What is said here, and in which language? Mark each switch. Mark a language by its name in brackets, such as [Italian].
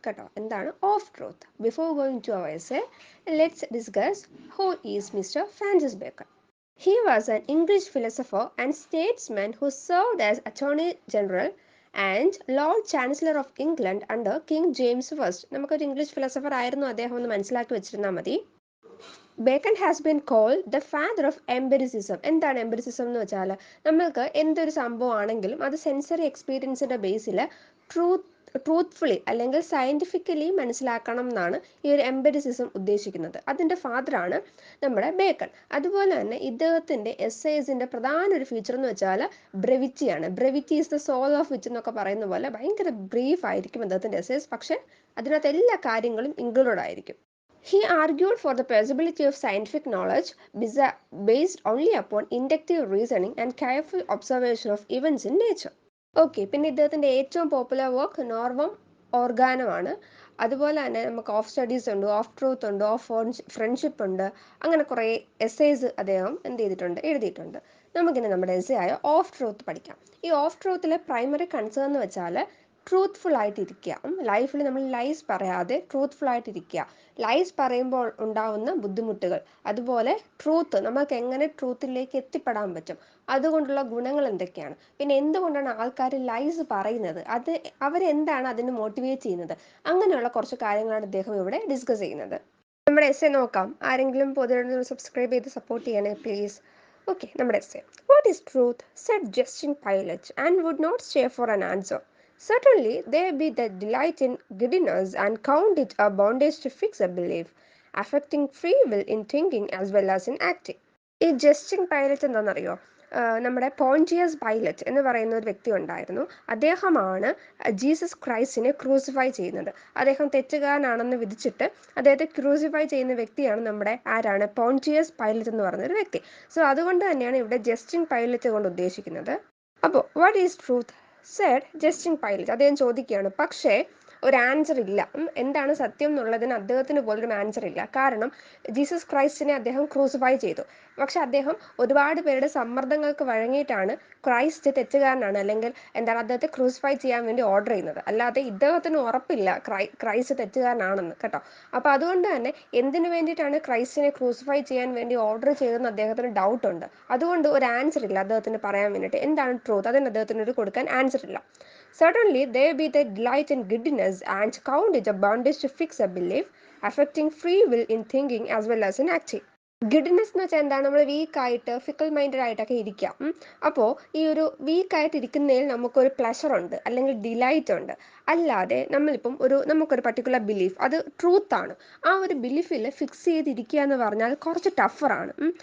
[Malayalam] കേട്ടോ എന്താണ് of truth? [English] Before going to our essay, let's discuss who is Mr. Francis Bacon. He was an English philosopher and statesman who served as Attorney General and Lord Chancellor of England under King James I. [Malayalam] നമുക്കൊരു English philosopher ആയിരുന്നു അദ്ദേഹം എന്ന് മനസ്സിലാക്കി വെച്ചിരുന്നാൽ മതി. [English] Bacon has been called the father of empiricism. [Malayalam] എന്താണ് empiricism എന്ന് വെച്ചാൽ നമ്മൾക്ക് എന്തൊരു സംഭവം ആണെങ്കിലും അത് സെൻസറി എക്സ്പീരിയൻസിൻ്റെ ബേസിൽ ട്രൂത്ത്ഫുള്ളി അല്ലെങ്കിൽ സയൻറ്റിഫിക്കലി മനസ്സിലാക്കണം എന്നാണ് ഈ ഒരു എംപെരിസിസം ഉദ്ദേശിക്കുന്നത്. അതിൻ്റെ ഫാദറാണ് നമ്മുടെ ബേക്കൺ. അതുപോലെ തന്നെ ഇദ്ദേഹത്തിൻ്റെ എസ്സേസിൻ്റെ പ്രധാന ഒരു ഫീച്ചർ എന്ന് വെച്ചാൽ ബ്രെവിറ്റിയാണ്. [English] brevity is the soul of wit [Malayalam] എന്നൊക്കെ പറയുന്ന പോലെ ഭയങ്കര ബ്രീഫ് ആയിരിക്കും അദ്ദേഹത്തിൻ്റെ എസ്സേസ്, പക്ഷേ അതിനകത്ത് എല്ലാ കാര്യങ്ങളും ഇൻക്ലൂഡഡ് ആയിരിക്കും. [English] He argued for the possibility of scientific knowledge based only upon inductive reasoning and careful observation of events in nature. [Malayalam] Okay, പിന്നെ ഇദ്ദേഹത്തിൻ്റെ ഏറ്റവും പോപ്പുലർ വർക്ക് നോർമം ഓർഗാനമാണ്. അതുപോലെ തന്നെ നമുക്ക് ഓഫ് സ്റ്റഡീസ് ഉണ്ട്, ഓഫ് ട്രൂത്ത് ഉണ്ട്, ഓഫ് ഫ്രണ്ട്ഷിപ്പ് ഉണ്ട്. അങ്ങനെ കുറേ എസ്സേസ് അദ്ദേഹം എഴുതിയിട്ടുണ്ട്. നമുക്കിനി നമ്മുടെ എസ്സേ ആയ ഓഫ് ട്രൂത്ത് പഠിക്കാം. ഈ ഓഫ് ട്രൂത്തിലെ പ്രൈമറി കൺസേൺ എന്ന് വെച്ചാൽ ട്രൂത്ത്ഫുൾ ആയിട്ടിരിക്കുക. ലൈഫിൽ നമ്മൾ ലൈസ് പറയാതെ ട്രൂത്ത്ഫുൾ ആയിട്ടിരിക്കുക. ലൈസ് പറയുമ്പോൾ ഉണ്ടാവുന്ന ബുദ്ധിമുട്ടുകൾ, അതുപോലെ ട്രൂത്ത് നമുക്ക് എങ്ങനെ ട്രൂത്തിലേക്ക് എത്തിപ്പെടാൻ പറ്റും, അതുകൊണ്ടുള്ള ഗുണങ്ങൾ എന്തൊക്കെയാണ്, പിന്നെ എന്തുകൊണ്ടാണ് ആൾക്കാർ ലൈസ് പറയുന്നത്, അത് അവരെന്താണ് അതിന് മോട്ടിവേറ്റ് ചെയ്യുന്നത്, അങ്ങനെയുള്ള കുറച്ച് കാര്യങ്ങളാണ് അദ്ദേഹം ഇവിടെ ഡിസ്കസ് ചെയ്യുന്നത്. നമ്മുടെ എസ്സേ നോക്കാം. ആരെങ്കിലും പൊതുവെ സബ്സ്ക്രൈബ് ചെയ്ത് സപ്പോർട്ട് ചെയ്യണേ പ്ലീസ്. ഓക്കെ, നമ്മുടെ essay. [English] What is truth? Said jesting Pilate and would not stay for an answer. Certainly, there be that delight in giddiness and count it a bondage to fix a belief, affecting free will in thinking as well as in acting. [Malayalam] ഈ Justin pilot എന്താണെന്നറിയോ? നമ്മുടെ പോണ്ടിയസ് pilot എന്ന് പറയുന്ന ഒരു വ്യക്തി ഉണ്ടായിരുന്നു. അദ്ദേഹമാണ് Jesus ക്രൈസ്റ്റിനെ crucify ചെയ്യുന്നത്. അദ്ദേഹം തെറ്റുകാരനാണെന്ന് വിധിച്ചിട്ട് അദ്ദേഹത്തെ ക്രൂസിഫൈ ചെയ്യുന്ന വ്യക്തിയാണ് നമ്മുടെ ആരാണ്? പോണ്ടിയസ് പൈലറ്റ് എന്ന് പറയുന്ന ഒരു വ്യക്തി. സോ അതുകൊണ്ട് തന്നെയാണ് ഇവിടെ ജസ്റ്റിൻ പൈലറ്റ് കൊണ്ട് ഉദ്ദേശിക്കുന്നത്. അപ്പോൾ [English] What is truth? [Malayalam] Z Justin pilot. അദ്ദേഹം ചോദിക്കുകയാണ്, പക്ഷേ ഒരു ആൻസർ ഇല്ല. എന്താണ് സത്യം എന്നുള്ളതിന് അദ്ദേഹത്തിന് പോലൊരു ആൻസർ ഇല്ല. കാരണം ജീസസ് ക്രൈസ്റ്റിനെ അദ്ദേഹം ക്രൂസിഫൈ ചെയ്തു. പക്ഷെ അദ്ദേഹം ഒരുപാട് പേരുടെ സമ്മർദ്ദങ്ങൾക്ക് വഴങ്ങിയിട്ടാണ് ക്രൈസ്റ്റ് തെറ്റുകാരനാണ് അല്ലെങ്കിൽ എന്താണ് അദ്ദേഹത്തെ ക്രൂസിഫൈ ചെയ്യാൻ വേണ്ടി ഓർഡർ ചെയ്യുന്നത്. അല്ലാതെ ഇദ്ദേഹത്തിന് ഉറപ്പില്ല ക്രൈസ്റ്റ് തെറ്റുകാരനാണെന്ന്, കേട്ടോ. അപ്പോൾ അതുകൊണ്ട് തന്നെ എന്തിനു വേണ്ടിയിട്ടാണ് ക്രൈസ്റ്റിനെ ക്രൂസിഫൈ ചെയ്യാൻ വേണ്ടി ഓർഡർ ചെയ്തതെന്ന് അദ്ദേഹത്തിന് ഡൗട്ടുണ്ട്. അതുകൊണ്ട് ഒരു ആൻസർ ഇല്ല അദ്ദേഹത്തിന് പറയാൻ വേണ്ടിയിട്ട്. എന്താണ് ട്രൂത്ത്? അതിന് അദ്ദേഹത്തിന് ഒരു കൊടുക്കാൻ ആൻസർ ഇല്ല. [English] Certainly, there be the delight in giddiness and count it a bondage to fix a belief, affecting free will in thinking as well as in acting. [Malayalam] Giddiness എന്ന് വെച്ചാൽ എന്താണ്? നമ്മൾ വീക്കായിട്ട് ഫിക്കിൾ മൈൻഡഡ് ആയിട്ടൊക്കെ ഇരിക്കാം. അപ്പോൾ ഈ ഒരു വീക്കായിട്ട് ഇരിക്കുന്നതിൽ നമുക്കൊരു പ്ലഷറുണ്ട് അല്ലെങ്കിൽ ഡിലൈറ്റ് ഉണ്ട്. അല്ലാതെ നമ്മളിപ്പം നമുക്കൊരു പർട്ടിക്കുലർ ബിലീഫ്, അത് ട്രൂത്താണ്, ആ ഒരു ബിലീഫിൽ ഫിക്സ് ചെയ്തിരിക്കുക എന്ന് പറഞ്ഞാൽ കുറച്ച് ടഫറാണ്.